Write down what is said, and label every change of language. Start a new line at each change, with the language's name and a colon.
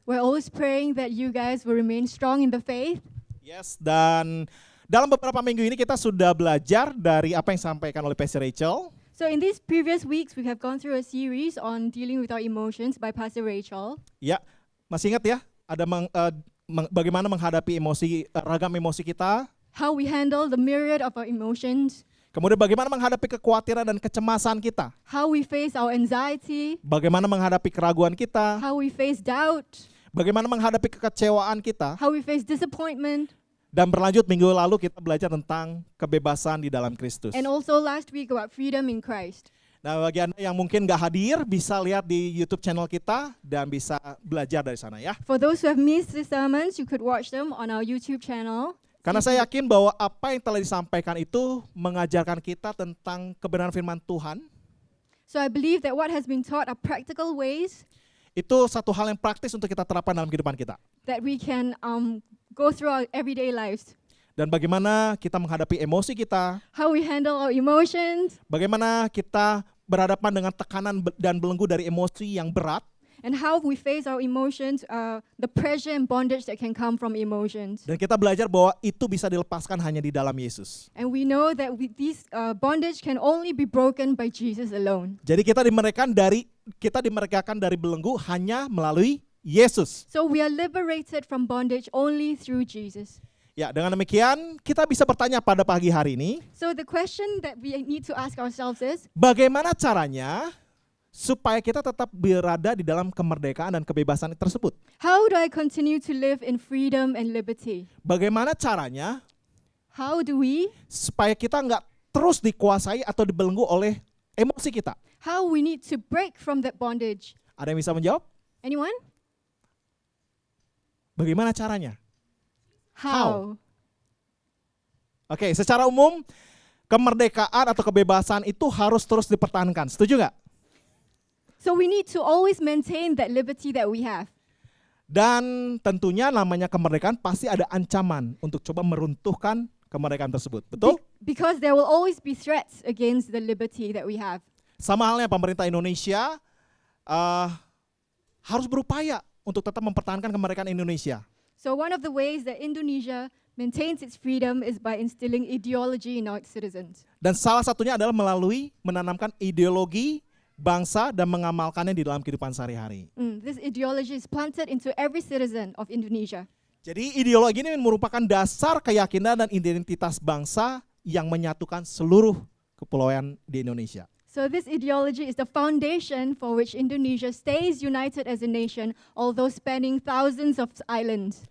English: We're always praying that you guys will remain strong in the faith.
Indonesian: Yes, dan dalam beberapa minggu ini kita sudah belajar dari apa yang disampaikan oleh Pastor Rachel.
English: So in these previous weeks, we have gone through a series on dealing with our emotions by Pastor Rachel.
Indonesian: Ya, masih ingat ya? Ada bagaimana menghadapi ragam emosi kita.
English: How we handle the myriad of our emotions.
Indonesian: Kemudian bagaimana menghadapi kekhawatiran dan kecemasan kita.
English: How we face our anxiety.
Indonesian: Bagaimana menghadapi keraguan kita.
English: How we face doubt.
Indonesian: Bagaimana menghadapi kekecewaan kita.
English: How we face disappointment.
Indonesian: Dan berlanjut minggu lalu kita belajar tentang kebebasan di dalam Kristus.
English: And also last week about freedom in Christ.
Indonesian: Nah, bagi Anda yang mungkin gak hadir, bisa lihat di YouTube channel kita dan bisa belajar dari sana ya.
English: For those who have missed the sermons, you could watch them on our YouTube channel.
Indonesian: Karena saya yakin bahwa apa yang telah disampaikan itu mengajarkan kita tentang kebenaran firman Tuhan.
English: So I believe that what has been taught are practical ways
Indonesian: Itu satu hal yang praktis untuk kita terapkan dalam kehidupan kita.
English: that we can go through our everyday lives.
Indonesian: Dan bagaimana kita menghadapi emosi kita,
English: How we handle our emotions,
Indonesian: bagaimana kita berhadapan dengan tekanan dan belenggu dari emosi yang berat,
English: and how we face our emotions, the pressure and bondage that can come from emotions.
Indonesian: dan kita belajar bahwa itu bisa dilepaskan hanya di dalam Yesus.
English: And we know that these bondage can only be broken by Jesus alone.
Indonesian: Jadi kita dimerdekakan dari belenggu hanya melalui Yesus.
English: So we are liberated from bondage only through Jesus.
Indonesian: Ya, dengan demikian kita bisa bertanya pada pagi hari ini,
English: So the question that we need to ask ourselves is,
Indonesian: bagaimana caranya supaya kita tetap berada di dalam kemerdekaan dan kebebasan tersebut?
English: how do I continue to live in freedom and liberty?
Indonesian: Bagaimana caranya
English: How do we?
Indonesian: supaya kita nggak terus dikuasai atau dibelenggu oleh emosi kita?
English: How we need to break from that bondage?
Indonesian: Ada yang bisa menjawab?
English: Anyone?
Indonesian: Bagaimana caranya?
English: How? How?
Indonesian: Oke, secara umum kemerdekaan atau kebebasan itu harus terus dipertahankan. Setuju nggak?
English: So we need to always maintain that liberty that we have.
Indonesian: Dan tentunya namanya kemerdekaan pasti ada ancaman untuk coba meruntuhkan kemerdekaan tersebut. Betul?
English: Because there will always be threats against the liberty that we have.
Indonesian: Sama halnya pemerintah Indonesia harus berupaya untuk tetap mempertahankan kemerdekaan Indonesia.
English: So one of the ways that Indonesia maintains its freedom is by instilling ideology in our citizens.
Indonesian: Dan salah satunya adalah melalui menanamkan ideologi bangsa dan mengamalkannya di dalam kehidupan sehari-hari.
English: This ideology is planted into every citizen of Indonesia.
Indonesian: Jadi ideologi ini merupakan dasar keyakinan dan identitas bangsa yang menyatukan seluruh kepulauan di Indonesia.
English: So this ideology is the foundation for which Indonesia stays united as a nation, although spanning thousands of islands.